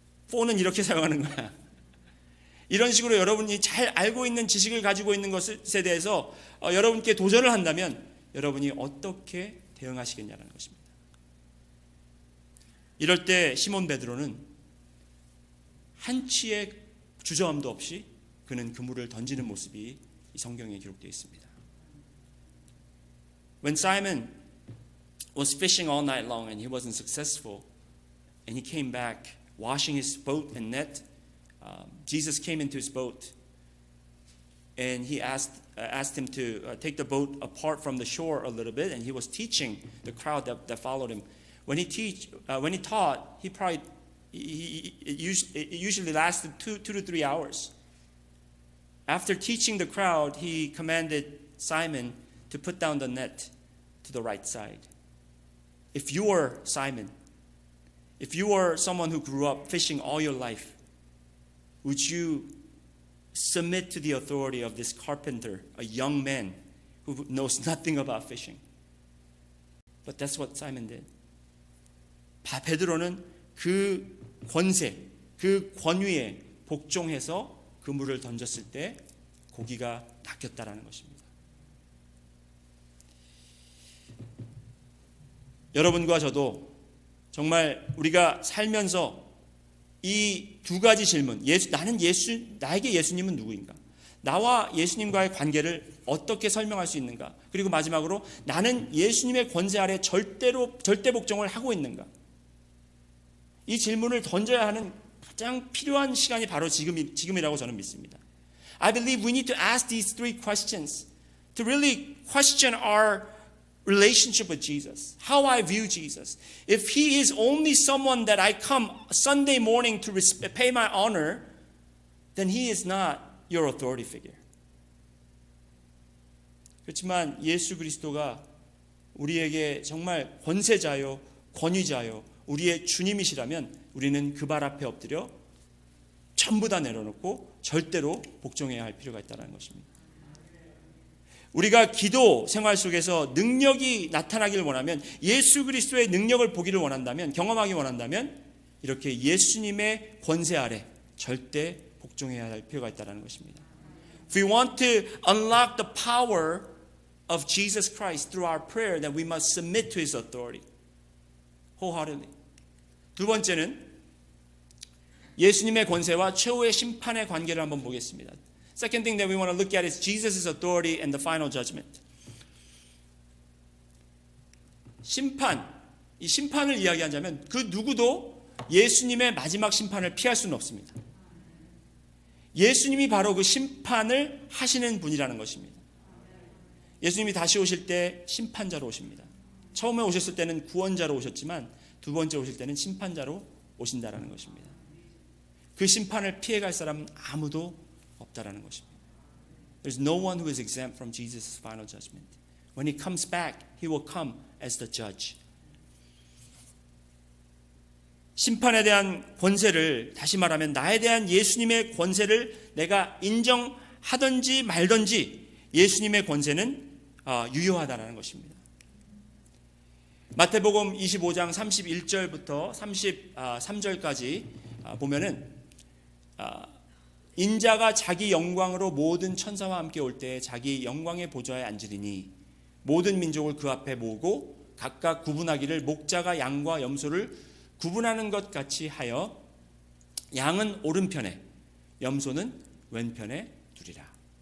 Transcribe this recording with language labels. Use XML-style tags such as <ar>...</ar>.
<ko>폰은 이렇게 사용하는 거야. 이런 식으로 여러분이 잘 알고 있는 지식을 가지고 있는 것에 대해서 여러분께 도전을 한다면 여러분이 어떻게 대응하시겠냐는 것입니다. 이럴 때 시몬 베드로는 한치의 주저함도 없이 그는 그물을 던지는 모습이 이 성경에 기록되어 있습니다.</ko> <en>When Simon was fishing all night long and he wasn't successful and he came back washing his boat and net, Jesus came into his boat and he asked him to take the boat apart from the shore a little bit, and he was teaching the crowd that followed him. When he taught, it usually lasted 2 to 3 hours. After teaching the crowd, he commanded Simon to put down the net to the right side. If you were Simon, if you were someone who grew up fishing all your life, would you submit to the authority of this carpenter, a young man who knows nothing about fishing? But that's what Simon did.</en> <ko>베드로는 그 권세, 그 권위에 복종해서 그물을 던졌을 때 고기가 낚였다라는 것입니다. 여러분과 저도 정말 우리가 살면서 이 두 가지 질문, 나에게 예수님은 누구인가? 나와 예수님과의 관계를 어떻게 설명할 수 있는가? 그리고 마지막으로 나는 예수님의 권세 아래 절대 복종을 하고 있는가? 이 질문을 던져야 하는 가장 필요한 시간이 바로 지금이라고 저는 믿습니다.</ko> <en>I believe we need to ask these 3 questions to really question our relationship with Jesus, how I view Jesus. If He is only someone that I come Sunday morning to pay my honor, then He is not your authority figure.</en> <ko>그렇지만 예수 그리스도가 우리에게 정말 권세자요, 권위자요, 우리의 주님이시라면 우리는 그 발 앞에 엎드려 전부 다 내려놓고 절대로 복종해야 할 필요가 있다는 것입니다. 우리가 기도 생활 속에서 능력이 나타나기를 원하면, 예수 그리스도의 능력을 보기를 원한다면, 경험하기 원한다면 이렇게 예수님의 권세 아래 절대 복종해야 할 필요가 있다는 것입니다.</ko> <en>If we want to unlock the power of Jesus Christ through our prayer, then we must submit to His authority wholeheartedly.</en> <ko>두 번째는 예수님의 권세와 최후의 심판의 관계를 한번 보겠습니다.</ko> <en>Second thing that we want to look at is Jesus' authority and the final judgment.</en> <ko>심판, 이 심판을 이야기하자면 그 누구도 예수님의 마지막 심판을 피할 수는 없습니다. 예수님이 바로 그 심판을 하시는 분이라는 것입니다. 예수님이 다시 오실 때 심판자로 오십니다. 처음에 오셨을 때는 구원자로 오셨지만 두 번째 오실 때는 심판자로 오신다라는 것입니다. 그 심판을 피해갈 사람은 아무도 없다라는 것입니다.</ko> <en>There's no one who is exempt from Jesus' final judgment. When he comes back, he will come as the judge.</en> <ko>심판에 대한 권세를, 다시 말하면 나에 대한 예수님의 권세를 내가 인정하든지 말든지 예수님의 권세는 유효하다는 것입니다. 마태복음 25장 31절부터 33절까지 보면은 인자가 자기 영광으로 모든 천사와 함께 올 때 자기 영광의 보좌에 앉으리니 모든 민족을 그 앞에 모으고 각각 구분하기를 목자가 양과 염소를 구분하는 것 같이 하여 양은 오른편에 염소는 왼편에 두리라.</ko>